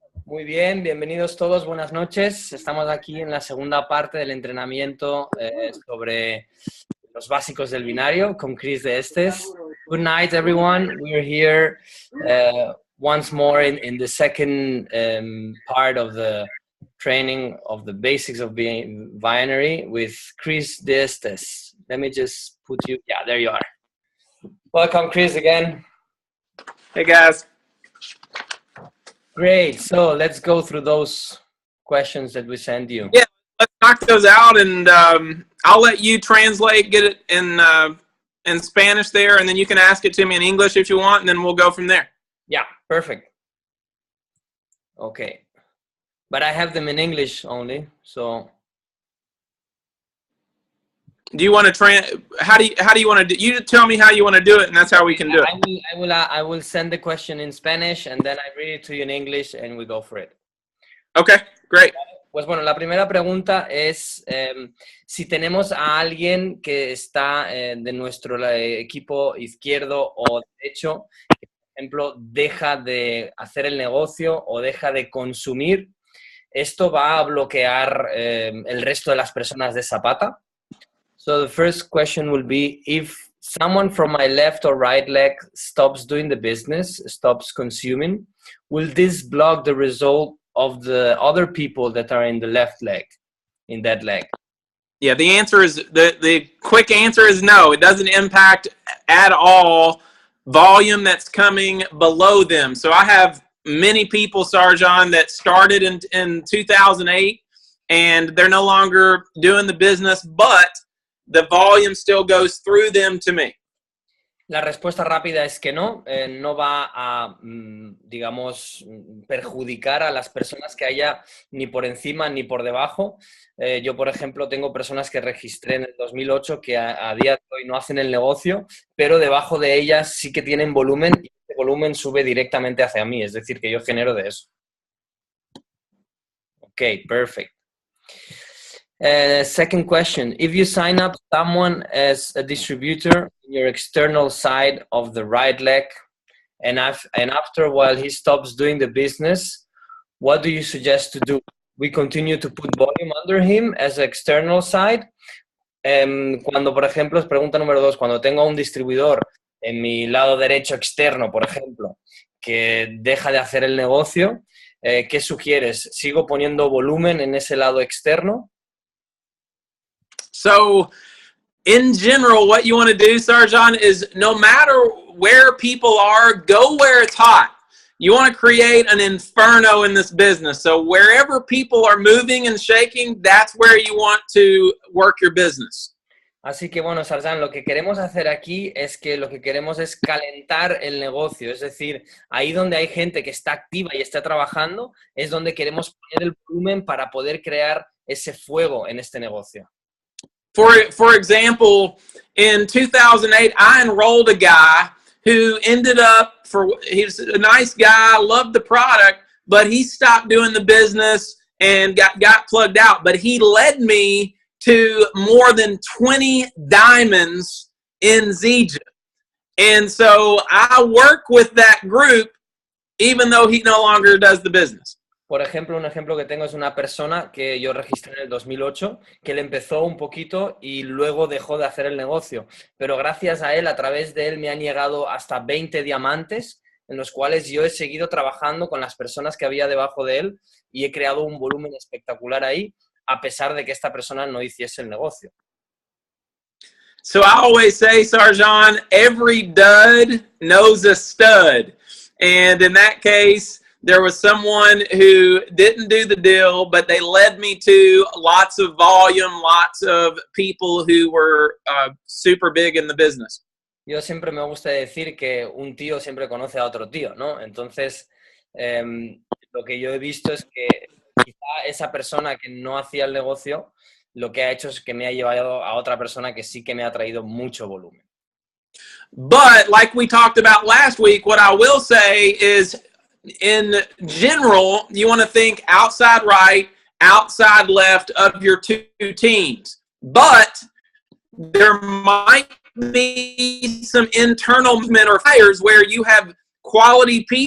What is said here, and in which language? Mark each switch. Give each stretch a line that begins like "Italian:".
Spanish: Muy bien, bienvenidos todos, buenas noches. Estamos aquí en la segunda parte del entrenamiento sobre los básicos del binario con Chirs D Estes.
English: Good night, everyone. We're here once more in the second part of the training of the basics of being binary with Chirs D Estes. Let me just put you, yeah, there you are. Welcome, Chirs, again. Hey, guys. Great. So let's go through those questions that we sent you. Yeah, let's knock those out, and I'll let you translate, get it in Spanish there, and then you can ask it to me in English if you want, and then we'll go from there. Yeah, perfect. Okay. But I have them in English only, so. Do you want to how do you want to do? You tell me how you want to do it, and that's how we can do it. I will send the question in Spanish, and then I read it to you in English, and we go for it. Okay, great.
Spanish: Pues bueno, la primera pregunta es si tenemos a alguien que está de nuestro equipo izquierdo o derecho, que por ejemplo deja de hacer el negocio o deja de consumir, ¿esto va a bloquear el resto de las personas de esa pata?
English: So the first question will be, if someone from my left or right leg stops doing the business, stops consuming, will this block the result of the other people that are in the left leg, in that leg? Yeah, the answer is, the quick answer is no. It doesn't impact at all volume that's coming below them. So I have many people, Sarjan, that started in 2008, and they're no longer doing the business, but the volume still goes through them to me.
Spanish: La respuesta rápida es que no, no va a, digamos, perjudicar a las personas que haya ni por encima ni por debajo. Yo, por ejemplo, tengo personas que registré en el 2008 que a día de hoy no hacen el negocio, pero debajo de ellas sí que tienen volumen y ese volumen sube directamente hacia mí, es decir, que yo genero de eso.
English: Ok, perfect. Second question, if you sign up someone as a distributor in your external side of the right leg, and after a while he stops doing the business, what do you suggest to do? We continue to put volume under him as an external side.
Spanish: Cuando, por ejemplo, es pregunta número 2, cuando tengo un distribuidor en mi lado derecho externo, por ejemplo, que deja de hacer el negocio, ¿qué sugieres? ¿Sigo poniendo volumen en ese lado externo?
English: So, in general, what you want to do, Sarjan, is no matter where people are, go where it's hot. You want to create an inferno in this business. So wherever people are moving and shaking, that's where you want to work your business.
Spanish: Así que bueno, Sarjan, lo que queremos hacer aquí es que lo que queremos es calentar el negocio. Es decir, ahí donde hay gente que está activa y está trabajando, es donde queremos poner el volumen para poder crear ese fuego en este negocio.
English: For example, in 2008, I enrolled a guy who ended up, he's a nice guy, loved the product, but he stopped doing the business and got plugged out. But he led me to more than 20 diamonds in Zija. And so I work with that group, even though he no longer does the business.
Spanish: Por ejemplo, un ejemplo que tengo es una persona que yo registré en el 2008, que le empezó un poquito y luego dejó de hacer el negocio. Pero gracias a él, a través de él, me han llegado hasta 20 diamantes, en los cuales yo he seguido trabajando con las personas que había debajo de él y he creado un volumen espectacular ahí, a pesar de que esta persona no hiciese el negocio.
English: So I always say, Sarjan, every dud knows a stud. And in that case, there was someone who didn't do the deal, but they led me to lots of volume, lots of people who were super big in the business.
Spanish: Yo siempre me gusta decir que un tío siempre conoce a otro tío, ¿no? Entonces, lo que yo he visto es que quizá esa persona que no hacía el negocio, lo que ha hecho es que me ha llevado a otra persona que sí que me ha traído mucho volumen.
English: But like we talked about last week, what I will say is, in general, you want to think outside right, outside left of your two teams. But there might be some internal movement or fires where you have quality